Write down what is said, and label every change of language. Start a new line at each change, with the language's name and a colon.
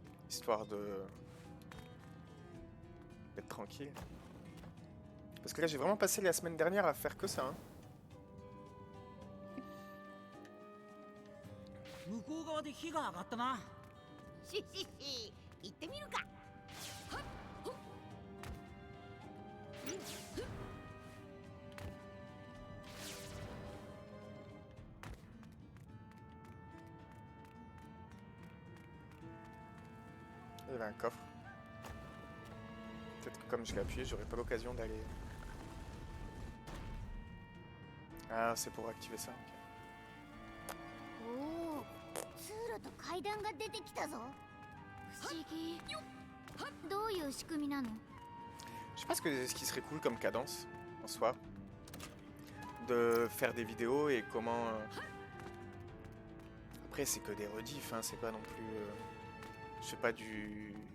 French: Histoire d'être tranquille. Parce que là j'ai vraiment passé la semaine dernière à faire que ça. Hein.
Japanese: 向こう側で火が上がったな。ししし行ってみるか。
French: Il y avait un coffre. Peut-être que comme je l'ai appuyé, j'aurais pas l'occasion d'aller... Ah, c'est pour activer ça. Ok.
Japanese: おお、通路と階段が出てきたぞ。不思議。どういう仕組みなの？
French: Je sais pas ce qui serait cool comme cadence, en soi. De faire des vidéos et comment... Après, c'est que des rediffs, hein, c'est pas non plus... Je sais pas du...